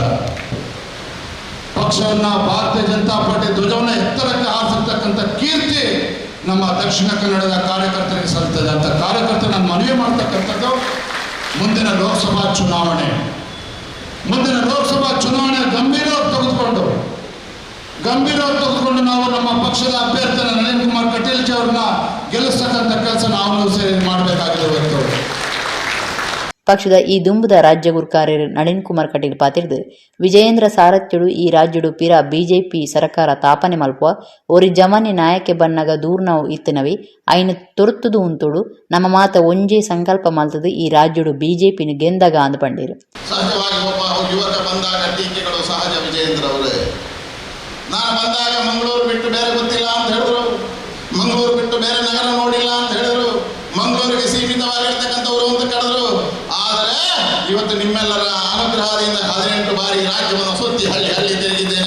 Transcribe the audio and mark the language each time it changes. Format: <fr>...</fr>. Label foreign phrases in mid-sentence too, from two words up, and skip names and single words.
<kn>ಪಕ್ಷವನ್ನ ಭಾರತೀಯ ಜನತಾ ಪಾರ್ಟಿ ಧ್ವಜವನ್ನ ಎತ್ತರಕ್ಕೆ ಹಾರಿಸಿರ್ತಕ್ಕಂಥ ಕೀರ್ತಿ ನಮ್ಮ ದಕ್ಷಿಣ ಕನ್ನಡದ ಕಾರ್ಯಕರ್ತರಿಗೆ ಸಲ್ತದೆ ಅಂತ ಕಾರ್ಯಕರ್ತರು ನಾನು ಮನವಿ ಮಾಡ್ತಕ್ಕಂಥದ್ದು ಮುಂದಿನ ಲೋಕಸಭಾ ಚುನಾವಣೆ ಗಂಭೀರವಾಗಿ ತೆಗೆದುಕೊಂಡು ನಾವು ನಮ್ಮ ಪಕ್ಷದ ಅಭ್ಯರ್ಥಿ ನಳಿನ್ ಕುಮಾರ್ ಕಟೀಲ್ ಜಿ ಅವ್ರನ್ನ ಗೆಲ್ಲಿಸ್ತಕ್ಕಂಥ ಕೆಲಸ ನಾವು ಸೇರಿ ಮಾಡಬೇಕಾಗಿದೆ. ಇವತ್ತು</kn> <tcy>ಪಕ್ಷದ ಈ ದುಂಬುದ ರಾಜ್ಯ ಗುರುಕಾರ್ಯರು ನಳಿನ್ ಕುಮಾರ್ ಕಟೀಲ್ ಪಾತಿರ್ದು ವಿಜಯೇಂದ್ರ ಸಾರಥ್ಯಡು ಈ ರಾಜ್ಯಡು ಪಿರ ಬಿಜೆಪಿ ಸರ್ಕಾರ ತಾಪನೆ ಮಲ್ಪುವ ಒರಿ ಜಮಾನೆ ನಾಯಕೆ ಬನ್ನಗ ದೂರ್ನವು ಇತ್ತನವಿ ಐನು ತೊರ್ತುದು ಉಂತುಡು ನಮ್ಮ ಮಾತ ಒಂಜೇ ಸಂಕಲ್ಪ ಮಲ್ತದು ಈ ರಾಜ್ಯಡು ಬಿಜೆಪಿನ ಗೆಂದಾಗ ಅಂದು ಪಂಡೇರು.</tcy> <kn>ಸಹಜವಾಗಿ ಒಬ್ಬ ಯುವಕ ಬಂದಾಗ ಟೀಕೆಗಳು ಸಹಜ. ವಿಜಯೇಂದ್ರ ಅವರೇ, ನಾನು ಬಂದಾಗ ಮಂಗಳೂರು ಬಿಟ್ಟು ಬೇರೆ ಗೊತ್ತಿಲ್ಲ ಅಂತ ಹೇಳಿದ್ರು, ಮಂಗಳೂರು ಬಿಟ್ಟು ಬೇರೆ ನಗರ ನೋಡಿಲ್ಲ ಅಂತ ಹೇಳಿದ್ರು, ಮಂಗಳೂರಿಗೆ ಸೀಮಿತವಾಗಿರ್ತಕ್ಕಂಥವ್ರು ಅಂತ ಕರೆದ್ರು. ಆದರೆ ಇವತ್ತು ನಿಮ್ಮೆಲ್ಲರ ಅನುಗ್ರಹದಿಂದ 18 ಬಾರಿ ರಾಜ್ಯವನ್ನು ಸುತ್ತಿ ಹಳ್ಳಿ ತಿರುಗಿದ್ದೇನೆ.</kn>